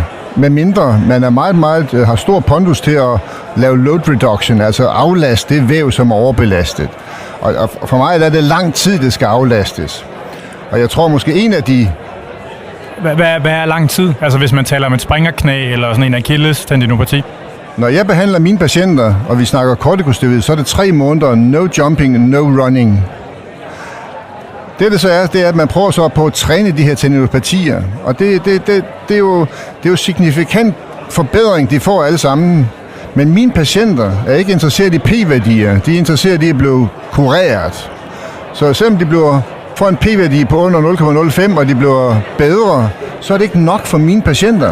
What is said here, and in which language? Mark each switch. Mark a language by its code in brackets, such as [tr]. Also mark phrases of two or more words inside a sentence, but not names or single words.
[da] Med mindre man er meget har stor pondus til at lave [en] load reduction, [da] altså aflaste det væv, som er overbelastet. Og for mig er det lang tid, det skal aflastes. Og jeg tror måske en af de... Hvad er lang tid? Altså hvis man taler om et springerknæ eller sådan en Achilles tendinopati? Når jeg behandler mine patienter, og vi snakker kortikosteroid, så er det 3 måneder [en] no jumping, no running. [da] Det så er, det er, at man prøver så på at træne de her tendinopatier. Og det er jo signifikant forbedring, de får alle sammen. Men mine patienter er ikke interesseret i p-værdier. De er interesseret i at blive kureret. Så selvom de får en p-værdi på under 0,05, og de bliver bedre, så er det ikke nok for mine patienter.